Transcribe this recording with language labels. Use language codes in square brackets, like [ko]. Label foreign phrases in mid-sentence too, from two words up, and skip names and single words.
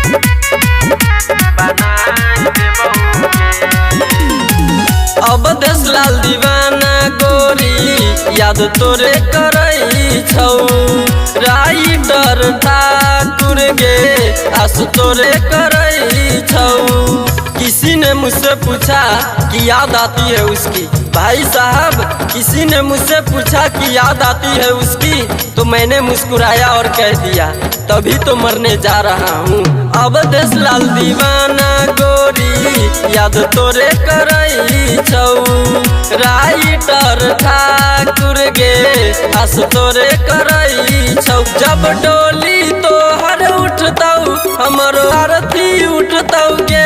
[anp] बनाई देबहू गे। अब देशलाल दीवाना गोरी याद तोरे करई छौ। राइटर ठाकुर गे आस तोरे करई छौ। [hi] किसी ने मुझसे पूछा कि याद आती है उसकी। भाई साहब किसी ने मुझसे पूछा कि याद आती है उसकी। तो मैंने मुस्कुराया और कह दिया तभी तो मरने जा रहा हूँ। [anp] अब देशलाल दीवाना गोरी याद तोरे करई छौ। राइटर ठाकुर गे आस तोरे करई छौ। जब डोली तोहर उठतौ हमरो आरती उठतौ गे।